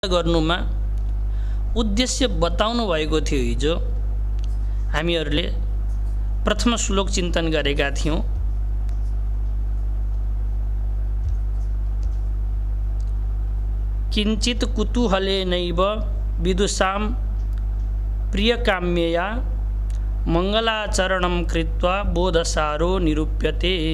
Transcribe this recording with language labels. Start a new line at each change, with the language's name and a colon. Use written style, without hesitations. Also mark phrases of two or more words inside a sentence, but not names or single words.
Nepali: गर्नुमा उद्देश्य बताउनु भएको थियो। हिजो हामीहरूले प्रथम श्लोक चिन्तन गरेका थियौं।
Sanskrit: किंचित कुतूहलेनैव विदुषां प्रियकाम्यया मंगलाचरणं कृत्वा बोधसारो निरूप्यते।